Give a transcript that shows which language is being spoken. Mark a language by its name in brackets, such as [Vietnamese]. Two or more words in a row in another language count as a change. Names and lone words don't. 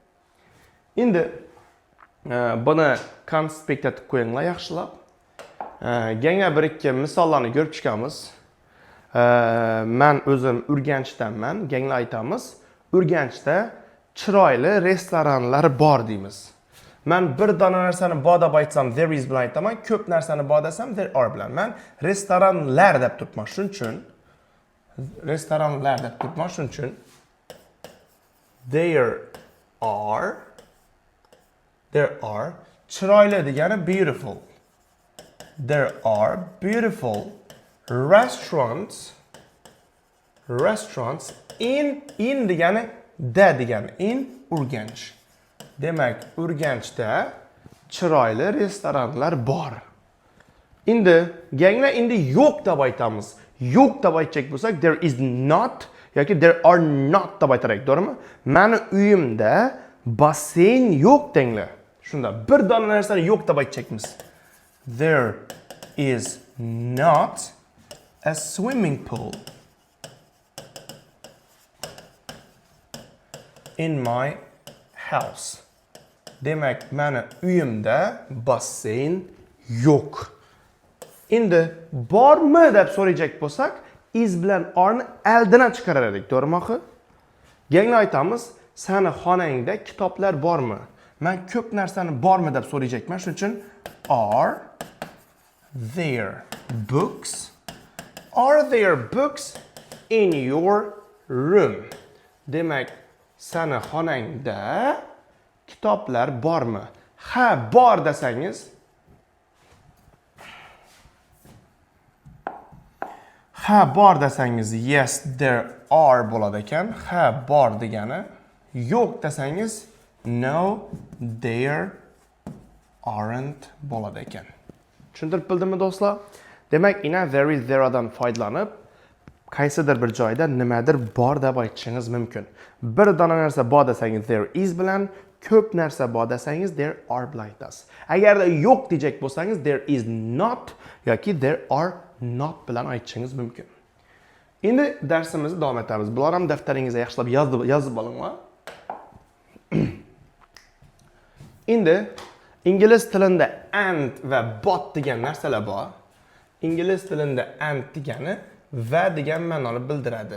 [Uzbek] Endi buni konspekt etib qo'yinglar yaxshilab. Yana bir ikki misollarni ko'rib chiqamiz. Men o'zim Urganchdanman, yana aytamiz. Urganchda chiroyli restoranlar bor deymiz. Men bir dona narsani bor deb aytsam [English] there is [Uzbek] bilan aytaman, ko'p narsani bor desam [English] there are [Uzbek] bilan. Men restoranlar deb turibman, shuning uchun restoranlar deb turibman, shuning uchun [English] there are [Uzbek] chiroyli degani beautiful. [English] There are beautiful restaurants in [Uzbek] degani da degani [English] in Urganch. [Uzbek] Demak, Urganchda chiroyli restoranlar bor. Endi yo'q deb aytamiz. Yo'q deb aytsak bo'lsak [English] there is not [Uzbek] yoki [English] there are not [Uzbek] deb aytarak, to'g'rimi? Meni uyimda basseyn yo'q denglar. Shunda bir dona narsani yo'q deb aytchakmiz. [English] There is not a swimming pool in my house. [Uzbek] Demak, meni uyimda basseyn yo'q. Endi bormi deb so'rayjak bo'lsak, is bilan orni eldan chiqarar edik, to'g'rimi? Yana aytamiz, sani xonangda kitoblar bormi? Men ko'p narsani bormi deb so'rayjakman, shuning uchun [English] are there books? Are there books in your room? [Uzbek] Demak, sani xonangda kitoblar bormi? Ha, bor desangiz [English] yes there are [Uzbek] bo'ladi ekan. Ha, bor degani. Yo'q desangiz [English] no there aren't [Uzbek] bo'ladi ekan. Tushuntirib bildimmi do'stlar? Demak, [English] there is there [Uzbek] dan foydalanib qaysidir bir joyda nimadir bor deb aytishingiz mumkin. Bir dona narsa bor desangiz [English] there is [Uzbek] bilan, ko'p narsa bor desangiz [English] there are [Uzbek] bilan aytasiz. Agarda yo'q dejak bo'lsangiz [English] there is not [Uzbek] yoki [English] there are not [Uzbek] bilan aytishingiz mumkin. Endi darsimizni davom etamiz. Bular ham daftaringizga yaxshilab yozib olinglar. Endi ingliz tilida and va but degan narsalar bor. Ingliz tilida and degani va degan ma'noni bildiradi.